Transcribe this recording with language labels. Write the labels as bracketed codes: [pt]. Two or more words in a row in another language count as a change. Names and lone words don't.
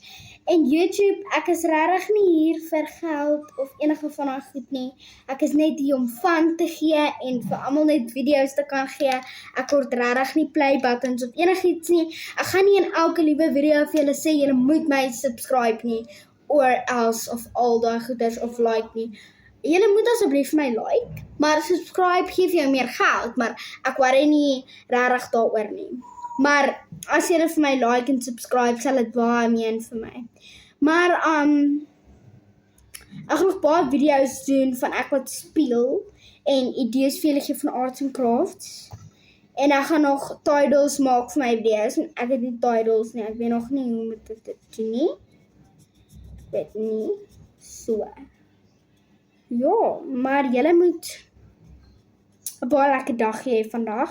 [af] En YouTube, ek is regtig nie hier vir geld of enige van daai goed nie. Ek is net hier om fun te gee en vir almal net video's te kan gee. Ek word regtig nie [en] play buttons [af] of enigiets nie. Ek gaan nie in elke liewe video vir julle sê julle moet my subscribe nie [en] or else [af] of al daai goeders of like nie. Julle moet asseblief my like, maar subscribe gee vir jou meer geld, maar ek worry nie regtig daaroor nie. Maar as julle vir my like en subscribe, sal dit baie meen vir my. Maar ek gaan nog baie video's doen van ek wat speel en idees vir julle gee van [en] arts and crafts. [af] En ek gaan nog titles maak vir my video's. Ek het nie titles nie, ek weet nog nie hoe moet ek dit doen nie. Ek weet nie. So. Ja, maar julle moet 'n baie lekker dag hê vandag.